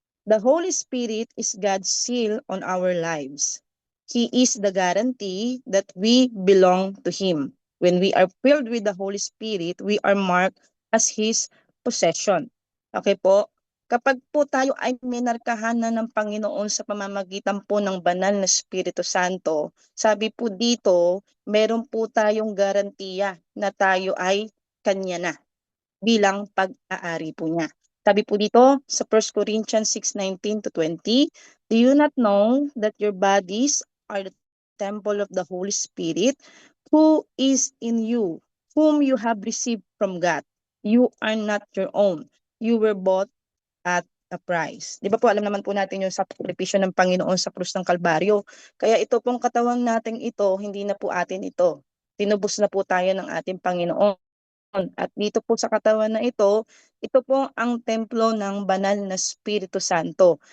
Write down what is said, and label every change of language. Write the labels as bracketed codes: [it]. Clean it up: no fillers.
[en] The Holy Spirit is God's seal on our lives. He is the guarantee that we belong to Him. When we are filled with the Holy Spirit, we are marked as His possession. [tl] Okay po? Kapag po tayo ay minarkahan na ng Panginoon sa pamamagitan po ng banal na Espiritu Santo, sabi po dito, meron po tayong garantiya na tayo ay kanya na bilang pag-aari po niya. Sabi po dito sa [en] 1 Corinthians 6:19 to 20, do you not know that your bodies are the temple of the Holy Spirit who is in you, whom you have received from God? You are not your own. You were bought at a price. [tl] Di ba po, alam naman po natin yung sakripisyo ng Panginoon sa krus ng Kalbaryo. Kaya ito pong katawan nating ito, hindi na po atin ito. Tinubos na po tayo ng ating Panginoon. At dito po sa katawan na ito po ang templo ng banal na Espiritu Santo.